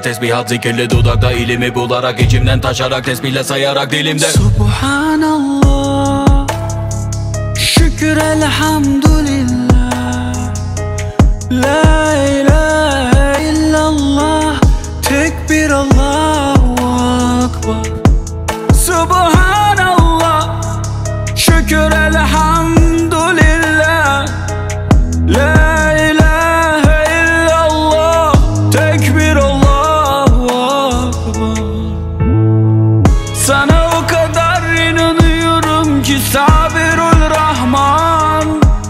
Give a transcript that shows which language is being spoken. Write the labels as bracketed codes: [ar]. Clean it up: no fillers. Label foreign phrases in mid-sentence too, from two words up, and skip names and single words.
[tr] Tesbihat zikirli dudakta, ilimi bularak içimden taşarak, tesbihle sayarak dilimde. Subhanallah, şükür elhamdülillah. [ar] لا إله إلا الله تكبير الله أكبر. [tr] Subhanallah, şükür elhamdülillah. [ar] لا إله إلا الله تكبير الله أكبر. [tr] Sana o kadar inanıyorum ki Sabirul Rahman.